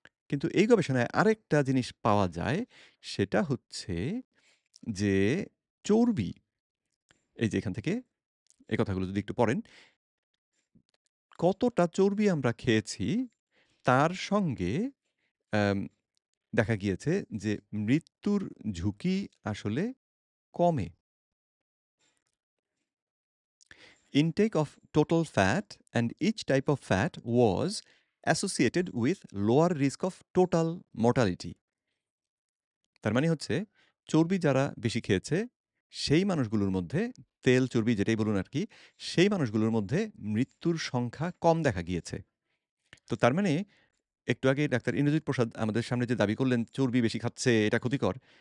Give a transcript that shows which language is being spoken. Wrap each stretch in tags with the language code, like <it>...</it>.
<bn>কিন্তু এই গবেষণায় আরেকটা জিনিস পাওয়া যায়, সেটা হচ্ছে যে চর্বি, এই যে এখান থেকে এই কথাগুলো যদি একটু পড়েন, কতটা চর্বি আমরা খেয়েছি তার সঙ্গে অ্যাম দেখা গিয়েছে যে মৃত্যুর ঝুঁকি আসলে কমে।</bn> <en>Intake of total fat and each type of fat was associated with lower risk of total mortality.</en> <bn>তার মানে হচ্ছে চর্বি যারা বেশি খেয়েছে সেই মানুষগুলোর মধ্যে, তেল চর্বি যেটাই বলুন আরকি, সেই মানুষগুলোর মধ্যে মৃত্যুর সংখ্যা কম দেখা গিয়েছে। তো তার মানে একটু আগে ডাক্তার ইন্দ্রজিৎ প্রসাদ আমাদের সামনে যে দাবি করলেন চর্বি বেশি খাচ্ছে, এটা ক্ষতিকর।</bn>